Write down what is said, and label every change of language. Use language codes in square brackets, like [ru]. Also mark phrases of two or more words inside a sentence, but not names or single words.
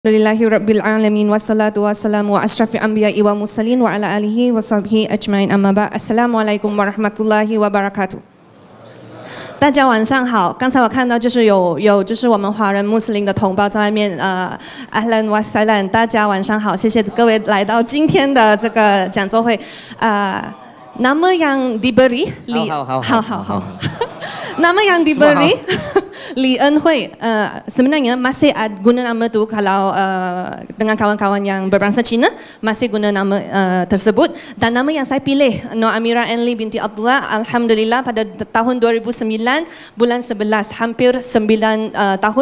[ar] الحمد لله رب العالمين والصلاة والسلام وأشرف الأنبياء والمرسلين وعلى آله وصحبه أجمعين أما بع'. السلام عليكم ورحمة الله وبركاته. [zh] 大家晚上好。刚才我看到就是有我们华人穆斯林的同胞在外面 [ar] أهلا وسهلا, [zh] 大家晚上好，谢谢各位来到今天的这个讲座会。 [ms] nama yang diberi好nama yang diberi Li En Hui, sebenarnya masih guna nama tu kalau dengan kawan-kawan yang berbangsa Cina masih guna nama tersebut, dan nama yang saya pilih Nur Amira Enli binti Abdullah, alhamdulillah pada tahun 2009 bulan 11, hampir 9 tahun.